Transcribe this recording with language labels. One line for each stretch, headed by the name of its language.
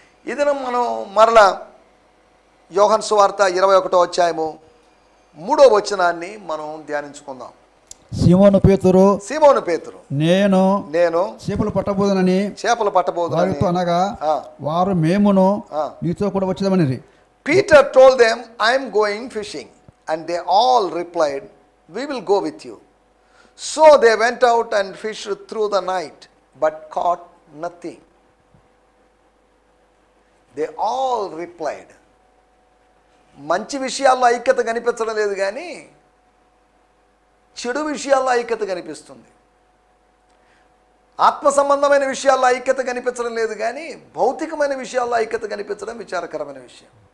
Telugu: ఇది మనం మరలా యోహాను సువార్త 21వ అధ్యాయము 3వ వచనాన్ని మనం ధ్యానించుకుందాం. సీమోను పేతురు, నేను చేపలు పట్టబోదునని వారితో అనగా, వారు మేమును నీతో కూడా వచ్చేదమనిరి.
English: Peter told them, I am going fishing, and they all replied, we will go with you. So they went out and fished through the night, but caught nothing. They all replied.
Telugu: మంచి విషయాల్లో ఐక్యత కనిపించడం లేదు, కానీ చెడు విషయాల్లో ఐక్యత కనిపిస్తుంది. ఆత్మ సంబంధమైన విషయాల్లో ఐక్యత కనిపించడం లేదు, కానీ భౌతికమైన విషయాల్లో ఐక్యత కనిపించడం విచారకరమైన విషయం.